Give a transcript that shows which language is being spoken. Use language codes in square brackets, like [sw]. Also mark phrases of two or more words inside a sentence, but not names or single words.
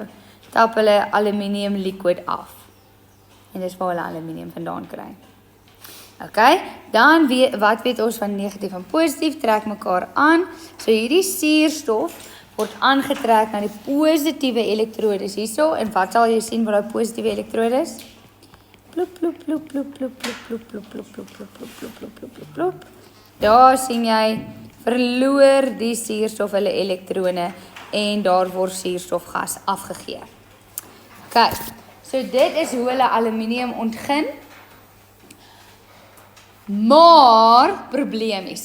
[af] Tap hulle aluminium liquid af. En dis waar hulle aluminium vandaan kry. Okay, dan wat weet ons van negatief en positief trek mekaar aan. So hierdie suurstof word aangetrek na die positiewe elektrodes hierso en wat sal jy sien met daai positiewe elektrodes? Plop plop plop plop plop plop plop plop plop plop plop plop plop plop plop plop. Daar sien jy verloor die suurstof hulle elektrone en daar word suurstofgas afgegee. Okay, so dit is hoe hulle aluminium ontgin. Maar probleem hierso.